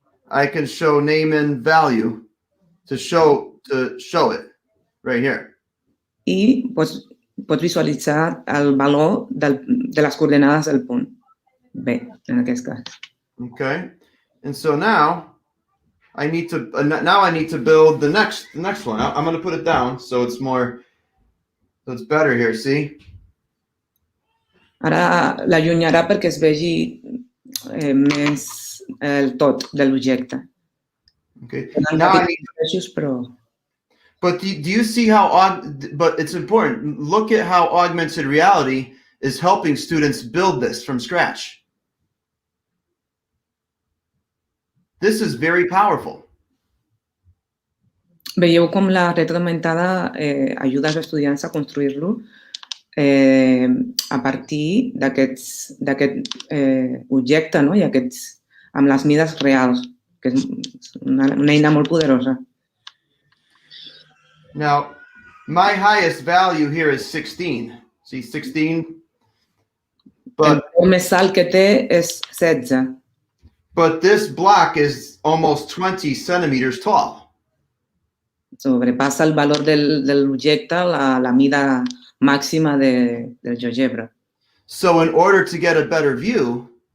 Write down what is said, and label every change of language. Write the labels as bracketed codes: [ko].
[en] I can show name and value to show it right here. [ca] I pots visualitzar el valor de les coordenades del punt. B, en aquest cas. [en] Okay. And so now I need to build the next one. I'm going to put it down so it's better here, see? [ca] Ara l'allunyarà perquè es vegi més el tot de l'objecte. [en] Okay. Now I need But do you see but it's important. Look at how augmented reality is helping students build this from scratch. This is very powerful. [ca] Veieu com la realitat augmentada ajuda als estudiants a construir-lo a partir d'aquest objecte, no? I amb les mides reals, que és una eina molt poderosa. [en] Now, my highest value here is 16. See, 16? But [ca] el més alt que té és 16. [en] But this block is almost 20 centimeters tall. [ca] Sobrepassa el valor de l'objecte, la mida màxima del GeoGebra. [en] So in order to get a better view,